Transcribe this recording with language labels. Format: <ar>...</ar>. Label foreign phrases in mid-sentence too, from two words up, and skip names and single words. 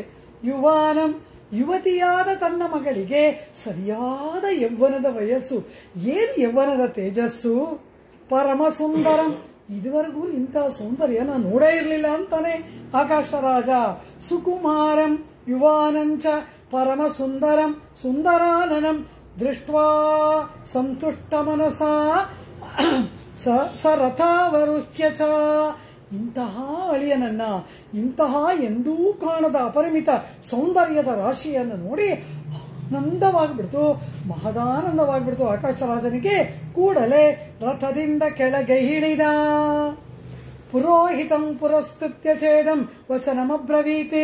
<kn>ಯುವಾನಂ, ಯುವತಿಯಾದ ತನ್ನ ಮಗಳಿಗೆ ಸರಿಯಾದ ಯೌವನದ ವಯಸ್ಸು, ಏನು ಯೌವನದ ತೇಜಸ್ಸು. ಪರಮಸುಂದರಂ, ಇದುವರೆಗೂ ಇಂಥ ಸೌಂದರ್ಯ ನಾನು ನೋಡೇ ಇರಲಿಲ್ಲ ಅಂತಾನೆ ಆಕಾಶರಾಜ.</kn> <sa>ಸುಕುಮಾರಂ ಯುವಾನಂಚ ಪರಮಸುಂದರಂ ಸುಂದರಾನನಂ ದೃಷ್ಟ್ವಾ ಸಂತುಷ್ಟ ಮನಸಾ ಸರಥಾವರುಹ್ಯ ಚ.</sa> <kn>ಇಂತಹ ಅಳಿಯನನ್ನ, ಇಂತಹ ಎಂದೂ ಕಾಣದ ಅಪರಿಮಿತ ಸೌಂದರ್ಯದ ರಾಶಿಯನ್ನು ನೋಡಿ ಆನಂದವಾಗಿಬಿಡ್ತು, ಮಹದಾನಂದವಾಗಿಬಿಡ್ತು ಆಕಾಶರಾಜನಿಗೆ. ಕೂಡಲೇ ರಥದಿಂದ ಕೆಳಗೆ ಇಳಿದ.</kn> <sa>ಪುರೋಹಿತಂ ಪುರಸ್ಕೃತ್ಯ ಛೇದಂ ವಚನಮಬ್ರವೀತ್.</sa>